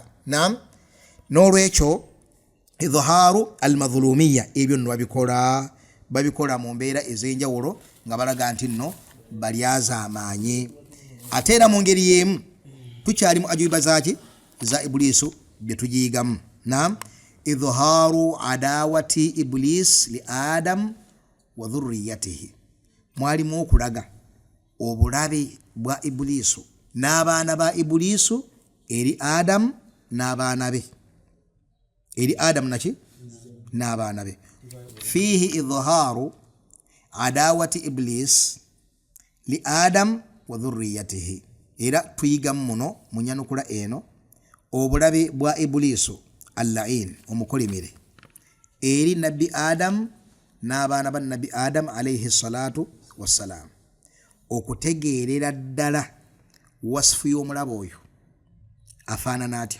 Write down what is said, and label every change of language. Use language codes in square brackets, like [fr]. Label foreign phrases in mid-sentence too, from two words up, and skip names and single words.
[lg] Naam, n'olwekyo [ar] إظهار المظلومية [lg] ebyo nno babikola mu mbeera ez'enjawulo nga balaga nti nno balyazaamaanye. Ate era mu ngeri y'emu tukyali mu ajuiba zaki za Ibulisu bye tugiyigamu. Naam, [ar] إظهار عداوة إبليس لآدم وذريته, [lg] mwalimu okulaga obulabe bwa Ibulisu n'abaana ba Ibulisu eri Adam n'abaana be, eri Adam naki n'abaana be. [ar] فيه إظهار عداوة إبليس لآدم وذريته, [lg] era tuyigamu muno munyanukula eno obulabe bwa Ibulisu al-la'in omukolimire eri nabbi Adam n'abaana ba nabbi Adam [ar] عليه الصلاة والسلام, [lg] okutegeerera ddala wasifu y'omulaba oyo afaanana atya.